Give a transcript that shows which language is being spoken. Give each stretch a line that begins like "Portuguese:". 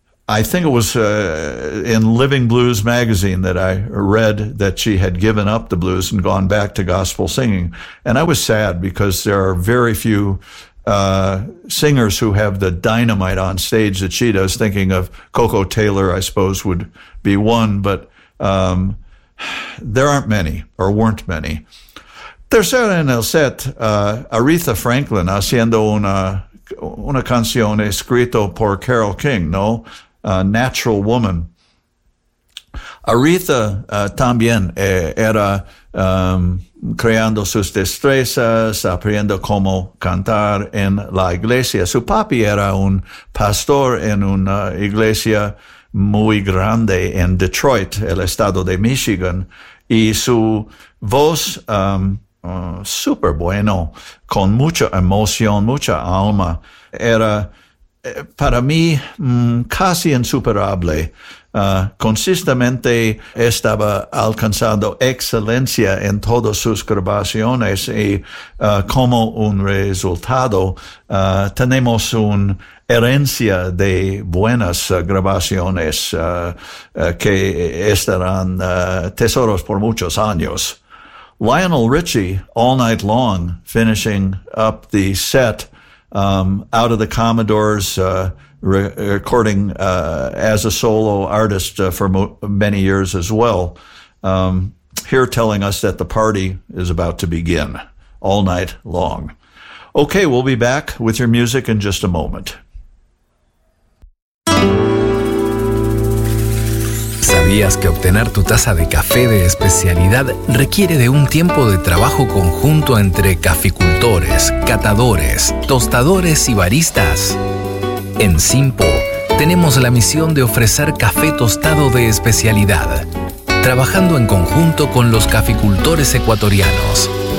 English: I think it was in Living Blues magazine that I read that she had given up the blues and gone back to gospel singing. And I was sad because there are very few singers who have the dynamite on stage that she does. Thinking of Coco Taylor, I suppose, would be one, but there aren't many, or weren't many.
Spanish: Tercera en el set, Aretha Franklin haciendo una canción escrito por Carole King, ¿no? Natural Woman. Aretha también era creando sus destrezas, aprendiendo cómo cantar en la iglesia. Su papi era un pastor en una iglesia muy grande en Detroit, el estado de Michigan, y su voz, super bueno, con mucha emoción, mucha alma, era para mí casi insuperable. Consistentemente estaba alcanzando excelencia en todas sus grabaciones y como un resultado tenemos una herencia de buenas grabaciones que estarán tesoros por muchos años.
English: Lionel Richie, All Night Long, finishing up the set, out of the Commodores, recording as a solo artist for many years as well, here telling us that the party is about to begin, All Night Long. Okay, we'll be back with your music in just a moment.
Spanish: ¿Sabías que obtener tu taza de café de especialidad requiere de un tiempo de trabajo conjunto entre caficultores, catadores, tostadores y baristas? En Simpo tenemos la misión de ofrecer café tostado de especialidad, trabajando en conjunto con los caficultores ecuatorianos.